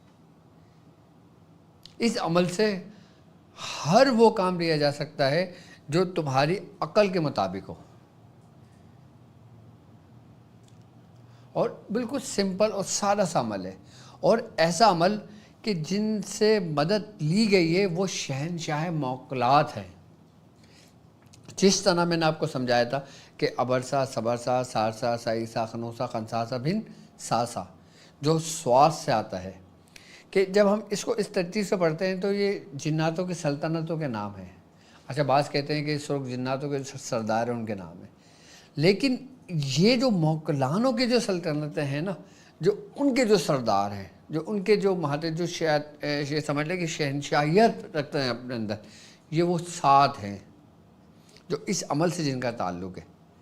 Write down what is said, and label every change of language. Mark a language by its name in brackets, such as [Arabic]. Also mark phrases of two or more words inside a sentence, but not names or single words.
[Urdu] اس عمل سے ہر وہ کام لیا جا سکتا ہے جو تمہاری عقل کے مطابق ہو، اور بالکل سمپل اور سادہ سا عمل ہے، اور ایسا عمل کہ جن سے مدد لی گئی ہے وہ شہنشاہ موکلات ہیں۔ جس طرح میں نے آپ کو سمجھایا تھا کہ ابرسا، صبرسا، سارسا، سائیسا، خنوسا، خنساسا، بن ساسا، جو سواس سے آتا ہے، کہ جب ہم اس کو اس ترتیب سے پڑھتے ہیں تو یہ جناتوں کی سلطنتوں کے نام ہیں۔ اچھا، بعض کہتے ہیں کہ سرخ جناتوں کے سردار ہیں، ان کے نام ہیں، لیکن یہ جو موکلانوں کی جو سلطنتیں ہیں نا، جو ان کے جو سردار ہیں، جو ان کے جو مہاتر، جو سمجھ لیں کہ شہنشاہیت رکھتے ہیں اپنے اندر، یہ وہ 7 ہیں جو اس عمل سے جن کا تعلق ہے۔